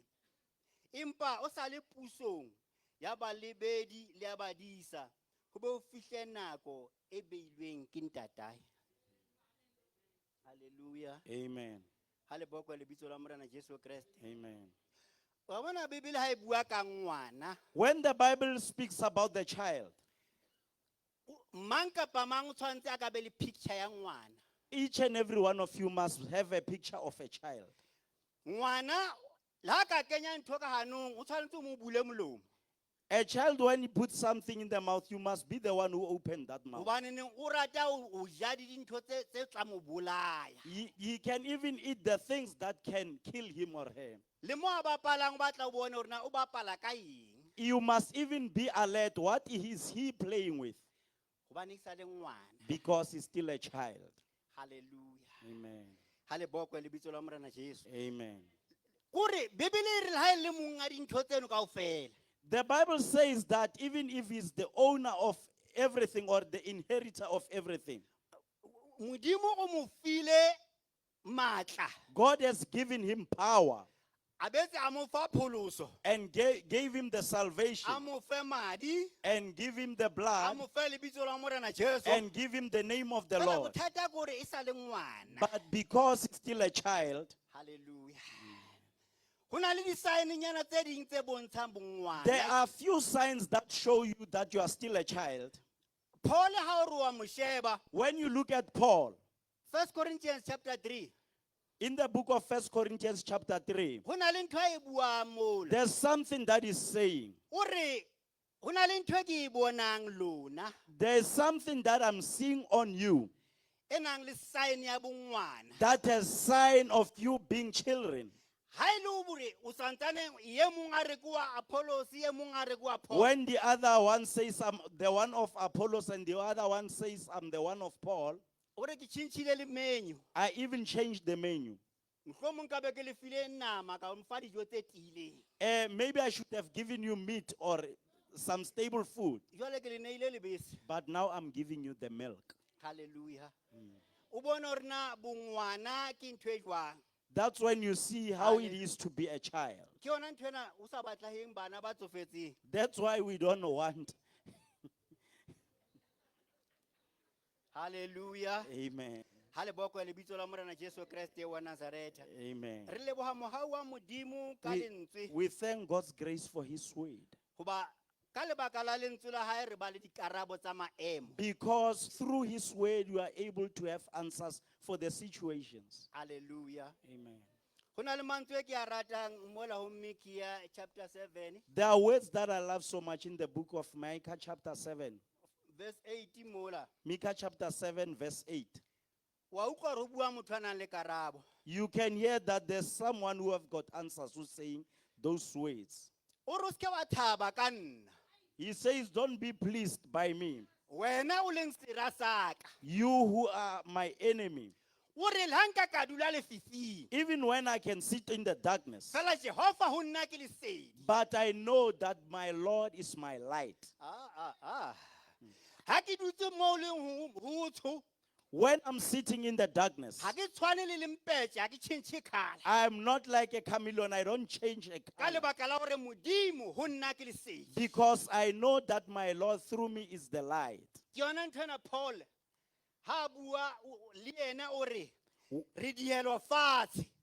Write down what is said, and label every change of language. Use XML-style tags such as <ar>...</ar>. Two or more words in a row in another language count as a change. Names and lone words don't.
<st>Empa o sa le pusong ya balebedi le ya badisa. Ho be ho fihle nako e beilweng ke ntatae. Hallelujah. Amen. Ha le bokwe lebitso la Morena Jesu Kriste. Amen. Wa bona Bibele ha e bua ka ngwana.</st> <en>When the Bible speaks about the child,</en> <st>Mang kapa mang o tshwantse a ka be le picture ya ngwana.</st> <en>each and every one of you must have a picture of a child.</en> <st>Ngwana la ka kenya ntho ka hanong o tshwantse o mo bule molomo.</st> <en>A child, when he puts something in the mouth, you must be the one who opened that mouth.</en> <st>Hobane neng o rata o ja dintho tse tla mo bolaya.</st> <en>He can even eat the things that can kill him or her.</en> <st>Le mo a bapalang ba tla bona hore na o bapala ka eng.</st> <en>You must even be alert. What is he playing with?</en> <st>Hobane ke sa le ngwana.</st> <en>Because he's still a child. Hallelujah. Amen.</en> <st>Ha le bokwe lebitso la Morena Jesu. Amen. Kore Bibele e re ha e le monga dintho tseno kaofela.</st> <en>The Bible says that even if he's the owner of everything or the inheritor of everything,</en> <st>Modimo o mo file matla.</st> <en>God has given him power</en> <st>A betse a mo fa pholoso.</st> <en>and gave him the salvation</en> <st>A mo fe madi.</st> <en>and give him the</en> <st>A</st> <en>blood</en> <st>mo fe lebitso la Morena Jesu.</st> <en>and give him the name of the</en> <st>Fela</st> <en>Lord.</en> <st>bothata kore e sa le ngwana.</st> <en>But because he's still a child, Hallelujah.</en> <st>Ho na le di-sign-nyana tse ding tse bontshang bongwana.</st> <en>there are few signs that show you that you are still a child.</en> <st>Paul ha o re wa mo sheba.</st> <en>When you look at Paul, 1 Corinthians chapter 3. in the book of 1 Corinthians chapter 3,</en> <st>Ho na le ntho e buang mola.</st> <en>there's something that is saying,</en> <st>O re ho na le ntho e ke e bonang lona.</st> <en>there's something that I'm seeing on you</en> <st>E nang le sign ya bongwana.</st> <en>that has sign of you being children.</en> <st>Ha e le hore o santsane ye mong a re ke wa Apollos, ye mong a re ke wa Paul.</st> <en>When the other one says I'm the one of Apollos and the other one says I'm the one of Paul,</en> <st>O re ke tjhentjhile le menu.</st> <en>I even changed the menu.</en> <st>Mohlomong ka be ke le file nama ka mfa dijo tse tiileng.</st> <en>Maybe I should have given you meat or some stable food,</en> <st>Jwale ke le neile lebese.</st> <en>but now I'm giving you the milk. Hallelujah.</en> <st>O bona hore na bongwana ke ntho e jwang.</st> <en>That's when you see how it is to be a child.</en> <st>Ke yona ntho ena o sa batlaheng bana ba tsofetseng.</st> <en>That's why we don't want. Hallelujah. Amen.</en> <st>Ha le bokwe lebitso la Morena Jesu Kriste wa Nazareth. Amen. Re leboha mohau wa Modimo ka lentswe.</st> <en>We thank God's grace for his word.</en> <st>Hoba ka lebaka la lentswe la hae re ba le dikarabo tsa maemo.</st> <en>Because through his word, you are able to have answers for the situations. Hallelujah. Amen.</en> <st>Ho na le mantswe e ke a ratang mola ho Micah chapter 7</st> <en>There are words that I love so much in the book of Micah chapter 7.</en> <st>verse 8 mola.</st> <en>Micah chapter 7 verse 8.</en> <st>Wa utlwa re ho bua motho a nang le karabo.</st> <en>You can hear that there's someone who have got answers who's saying those words.</en> <st>O re o ske wa thaba ka nna.</st> <en>He says, don't be pleased by me,</en> <st>Wena o leng sera sa ka.</st> <en>you who are my enemy.</en> <st>O re le ha nka ka dula lefifing.</st> <en>Even when I can sit in the darkness,</en> <st>Fela Jehova ho nna ke lesedi.</st> <en>but I know that my Lord is my light.</en> <st>Ha ke dutse mo leng ho tsho.</st> <en>When I'm sitting in the darkness,</en> <st>Ha ke tshwane le lempetje, ha ke tjhentjhe colour.</st> <en>I'm not like a chameleon. I don't change a</en> <st>Ka</st> <en>color.</en> <st>lebaka la hore Modimo ho nna ke lesedi.</st> <en>Because I know that my Lord through me is the light.</en> <st>Ke yona nthwena Paul ha bua le yena o re re dihelwa fatshe.</st>